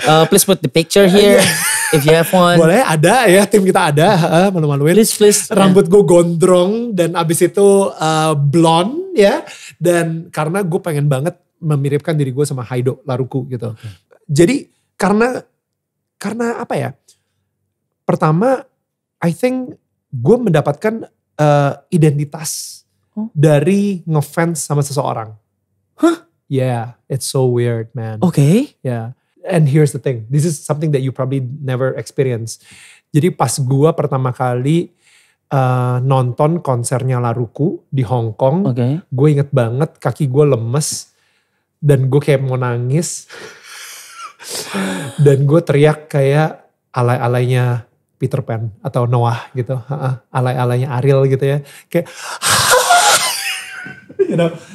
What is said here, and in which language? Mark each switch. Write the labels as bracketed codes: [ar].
[en] Please put the picture here if you have one. [id] Boleh ada ya tim kita ada malu-maluin. [en] Please. [id] Rambut gue gondrong dan abis itu blonde ya. Dan karena gue pengen banget memiripkan diri gue sama Haido Laruku gitu. Jadi karena apa ya. Pertama [en] I think [id] gue mendapatkan identitas dari ngefans sama seseorang. Hah? [en] Yeah, it's so weird, man. Okay. Yeah, and here's the thing. This is something that you probably never experience. [id] Jadi pas gua pertama kali nonton konsernya Laruku di Hong Kong, gue inget banget kaki gue lemes dan gue kayak mau nangis dan gue teriak kayak alay-alaynya Peter Pan atau Noah gitu, alay-alaynya Ariel gitu ya, kayak, [en] you know.